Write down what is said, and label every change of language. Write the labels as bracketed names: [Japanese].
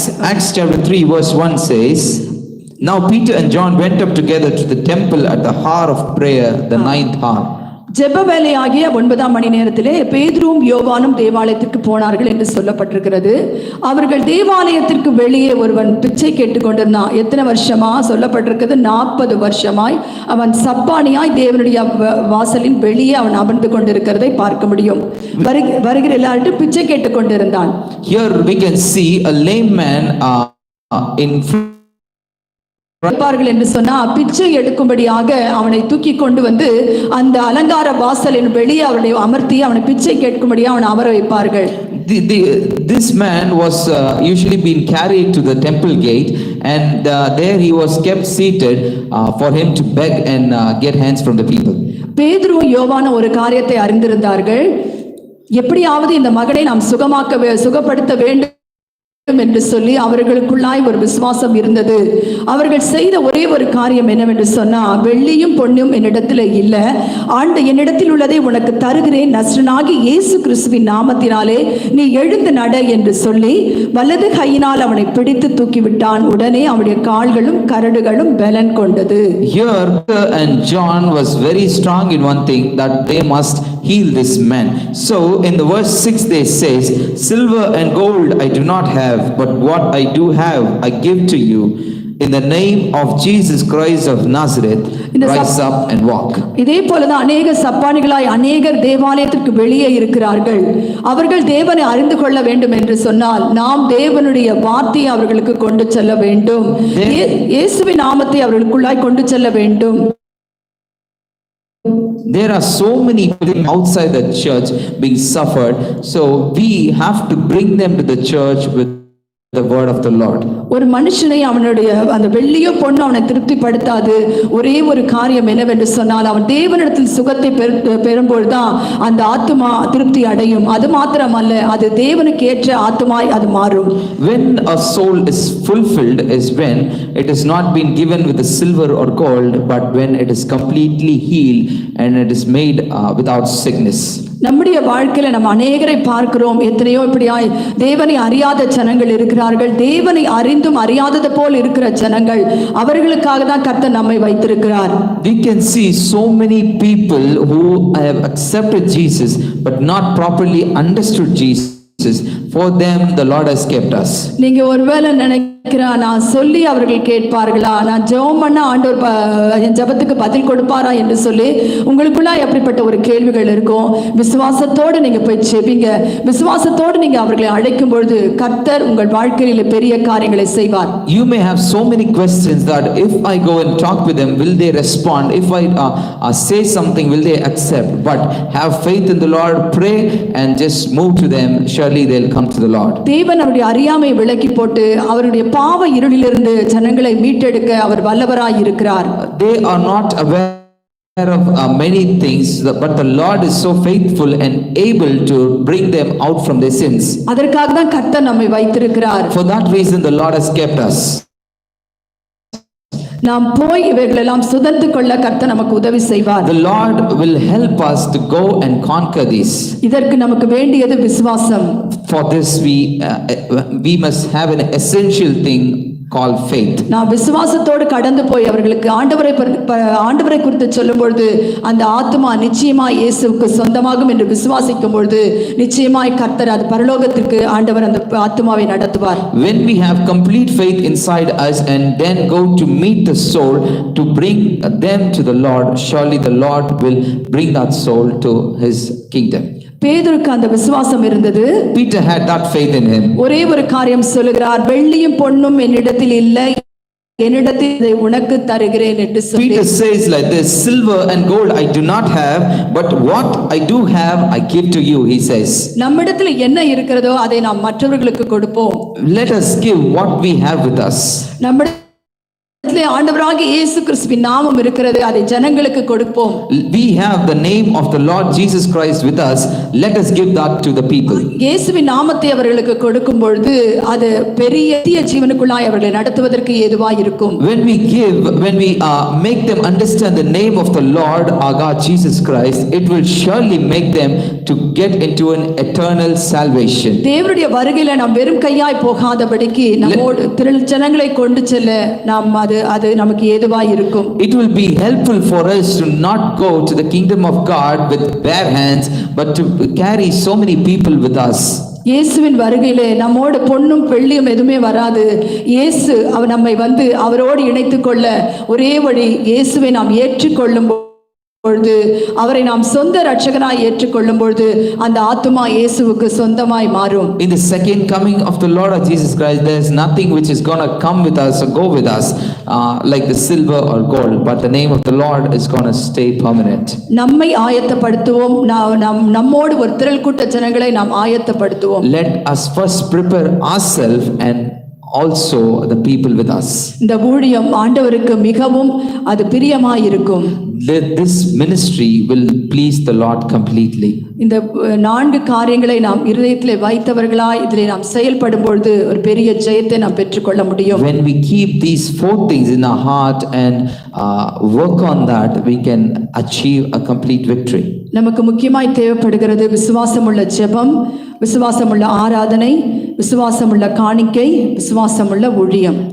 [English] Acts chapter 3 verse 1 says, now Peter and John went up together to the temple at the hour of prayer, the 9th hour. [Tamil] ஜெப வேளையாகிய 9ஆம் மணி நேரத்திலே பேதுருவும் யோவானும் தேவாலயத்திற்கு போனார்கள் என்று சொல்லப்பட்டிருக்கிறது. அவர்கள் தேவாலயத்திற்கு வெளியே ஒருவன் பிச்சை கேட்டுக்கொண்டிருந்தான். எத்தனை வருஷமா சொல்லப்பட்டிருக்கிறது? 40 வருஷமாய் அவன் சப்பானியாய் தேவனுடைய வாசலின் வெளியே அவன் அமர்ந்து கொண்டிருக்கிறதை பார்க்க முடியும். வருகிற எல்லார்ட்டும் பிச்சை கேட்டுக்கொண்டிருந்தான். [English] Here we can see a lame man in [Tamil] என்று சொன்னா பிச்சை எடுக்கும்படியாக அவனை தூக்கி கொண்டு வந்து அந்த அலங்கார வாசலின் வெளியே அவனை அமர்த்தி அவனை பிச்சை கேட்கும்படியாக அவனை அமர வைப்பார்கள். [English] This man was usually being carried to the temple gate and there he was kept seated for him to beg and get hands from the people. [Tamil] பேதுரு யோவான் ஒரு காரியத்தை அறிந்திருந்தார்கள். எப்படியாவது இந்த மகனை நாம் சுகப்படுத்த வேண்டும் என்று சொல்லி அவர்களுக்குள்ளாய் ஒரு விசுவாசம் இருந்தது. அவர்கள் செய்த ஒரே ஒரு காரியம் என்னவென்று சொன்னா, வெள்ளியும் பொன்னும் என்னிடத்தில் இல்லை, என்னிடத்தில் உள்ளதை உனக்கு தருகிறேன், நஸ்ரனாகி இயேசு கிறிஸ்துவின் நாமத்தினாலே நீ எழுந்து நட என்று சொல்லி வலது கையினால் அவனை பிடித்து தூக்கிவிட்டான். உடனே அவனுடைய கால்களும் கரடுகளும் பலன் கொண்டது. [English] Here Peter and John was very strong in one thing, that they must heal this man. So in the verse 6 they says, silver and gold I do not have, but what I do have I give to you. In the name of Jesus Christ of Nazareth, rise up and walk. [Tamil] இதே போலதான் அநேக சப்பானிகளாய் அநேகர் தேவாலயத்திற்கு வெளியே இருக்கிறார்கள். அவர்கள் தேவனை அறிந்து கொள்ள வேண்டும் என்று சொன்னால் நாம் தேவனுடைய வார்த்தையை அவர்களுக்கு கொண்டு செல்ல வேண்டும். இயேசுவின் நாமத்தை அவர்களுக்குள்ளாய் கொண்டு செல்ல வேண்டும். [English] There are so many people outside the church being suffered, so we have to bring them to the church with the word of the Lord. [Tamil] ஒரு மனுஷனை அவனுடைய அந்த வெள்ளியோ பொண்ணு அவனை திருப்திப்படுத்தாது. ஒரே ஒரு காரியம் என்னவென்று சொன்னால், அவன் தேவனிடத்தில் சுகத்தை பெறும்போதுதான் அந்த ஆத்துமா திருப்தி அடையும். அது மாத்திரமல்ல, அது தேவனுக்கு ஏற்ற ஆத்துமாய் அது மாறும். [English] When a soul is fulfilled is when it is not been given with the silver or gold, but when it is completely healed and it is made without sickness. [Tamil] நம்முடைய வாழ்க்கையில நம்ம அநேகரை பார்க்கிறோம். எத்தனையோ இப்படியாய் தேவனை அறியாத ஜனங்கள் இருக்கிறார்கள். தேவனை அறிந்தும் அறியாதது போல் இருக்கிற ஜனங்கள், அவர்களுக்காக தான் கர்த்தர் நம்மை வைத்திருக்கிறார். [English] We can see so many people who have accepted Jesus but not properly understood Jesus. For them the Lord has kept us. [Tamil] நீங்க ஒருவேளை நான் சொல்லி அவர்கள் கேட்பார்களா, நான் ஜெபம் பண்ண ஆண்டவர் என் ஜெபத்துக்கு பதில் கொடுப்பாரா என்று சொல்லி உங்களுக்குள்ள எப்படிப்பட்ட ஒரு கேள்விகள் இருக்கும். விசுவாசத்தோடு நீங்க போய் ஜெபிங்க. விசுவாசத்தோடு நீங்க அவர்களை அழைக்கும் பொழுது கர்த்தர் உங்கள் வாழ்க்கையில பெரிய காரியங்களை செய்வார். [English] You may have so many questions that if I go and talk with them, will they respond? If I say something, will they accept? But have faith in the Lord, pray and just move to them. Surely they'll come to the Lord. [Tamil] தேவன் அவருடைய அறியாமை விலக்கி போட்டு அவருடைய பாவ இருளிலிருந்து ஜனங்களை மீட்டெடுக்க அவர் வல்லவராய் இருக்கிறார். [English] They are not aware of many things, but the Lord is so faithful and able to bring them out from their sins. [Tamil] அதற்காக தான் கர்த்தர் நம்மை வைத்திருக்கிறார். [English] For that reason the Lord has kept us. [Tamil] நாம் போய் இவைகளெல்லாம் சுதந்து கொள்ள கர்த்தர் நமக்கு உதவி செய்வார். [English] The Lord will help us to go and conquer these. [Tamil] இதற்கு நமக்கு வேண்டியது விசுவாசம். [English] For this we must have an essential thing called faith. [Tamil] நான் விசுவாசத்தோடு கடந்து போய் அவர்களுக்கு ஆண்டவரை குறித்து சொல்லும் பொழுது அந்த ஆத்துமா நிச்சயமாய் இயேசுவுக்கு சொந்தமாகும் என்று விசுவாசிக்கும் பொழுது நிச்சயமாய் கர்த்தர் அது பரலோகத்திற்கு ஆண்டவர் அந்த ஆத்துமாவை நடத்துவார். [English] When we have complete faith inside us and then go to meet the soul to bring them to the Lord, surely the Lord will bring that soul to his kingdom. [Tamil] பேதுருக்கு அந்த விசுவாசம் இருந்தது. [English] Peter had that faith in him. [Tamil] ஒரே ஒரு காரியம் சொல்லுகிறார், வெள்ளியும் பொன்னும் என்னிடத்தில் இல்லை, என்னிடத்தில் இதை உனக்கு தருகிறேன் என்று சொல்லி. [English] Peter says like this, silver and gold I do not have, but what I do have I give to you, he says. [Tamil] நம்மிடத்தில் என்ன இருக்கிறதோ அதை நாம் மற்றவர்களுக்கு கொடுப்போம். [English] Let us give what we have with us. [Tamil] நம்மிடத்தில் ஆண்டவராகிய இயேசு கிறிஸ்துவின் நாமம் இருக்கிறது, அதை ஜனங்களுக்கு கொடுப்போம். [English] We have the name of the Lord Jesus Christ with us. Let us give that to the people. [Tamil] இயேசுவின் நாமத்தை அவர்களுக்கு கொடுக்கும் பொழுது அது பெரிய ஜீவனுக்குள்ளாய் அவர்களை நடத்துவதற்கு ஏதுவாய் இருக்கும். [English] When we give, when we make them understand the name of the Lord our God Jesus Christ, it will surely make them to get into an eternal salvation. [Tamil] தேவனுடைய வருகையில நாம் வெறும் கையாய் போகாதபடிக்கு நம்மோடு திரள் ஜனங்களை கொண்டு செல்ல நாம் அது நமக்கு ஏதுவாய் இருக்கும். [English] It will be helpful for us to not go to the kingdom of God with bare hands, but to carry so many people with us. [Tamil] இயேசுவின் வருகையிலே நம்மோடு பொன்னும் வெள்ளியும் எதுவுமே வராது. இயேசு அவர் நம்மை அவரோடு இணைத்துக் கொள்ள ஒரே வழி, இயேசுவை நாம் ஏற்றுக்கொள்ளும் பொழுது, அவரை நாம் சொந்த இரட்சகராய் ஏற்றுக்கொள்ளும் பொழுது அந்த ஆத்துமா இயேசுவுக்கு சொந்தமாய் மாறும். [English] In the second coming of the Lord of Jesus Christ, there is nothing which is going to come with us or go with us like the silver or gold, but the name of the Lord is going to stay permanent. [Tamil] நம்மை ஆயத்தப்படுத்துவோம். நம்மோடு ஒரு திரள் கூட்ட ஜனங்களை நாம் ஆயத்தப்படுத்துவோம். [English] Let us first prepare ourselves and also the people with us. [Tamil] இந்த ஊழியம் ஆண்டவருக்கு மிகவும் அது பிரியமாய் இருக்கும். [English] this ministry will please the Lord completely. [Tamil] இந்த 4 காரியங்களை நாம் இருதயத்திலே வைத்தவர்களாய் இதிலே நாம் செயல்படும் பொழுது ஒரு பெரிய ஜெயத்தை நாம் பெற்றுக்கொள்ள முடியும். [English] When we keep these 4 things in our heart and work on that, we can achieve a complete victory. [Tamil] நமக்கு முக்கியமாய் தேவைப்படுகிறது விசுவாசமுள்ள ஜெபம், விசுவாசமுள்ள ஆராதனை, விசுவாசமுள்ள காணிக்கை, விசுவாசமுள்ள ஊழியம்.